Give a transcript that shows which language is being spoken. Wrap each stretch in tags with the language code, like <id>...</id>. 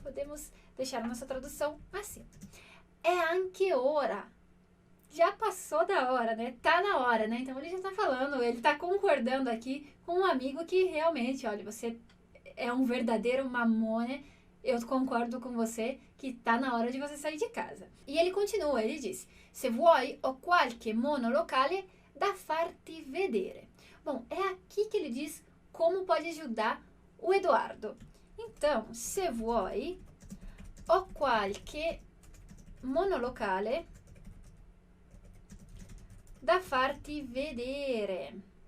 <pt>Podemos deixar a nossa tradução assim. É</pt> <it>anche ora.</it> <pt>Já passou da hora, né? Tá na hora, né? Então ele já tá falando, ele tá concordando aqui com um amigo que realmente, olha, você é um verdadeiro mamone. Eu concordo com você que tá na hora de você sair de casa. E ele continua, ele diz,</pt> <it>se vuoi ho qualche monolocale da farti vedere.</it> <pt>Bom, é aqui que ele diz como pode ajudar o Eduardo. Então,</pt> <it>se vuoi ho qualche monolocale da farti vedere.</it>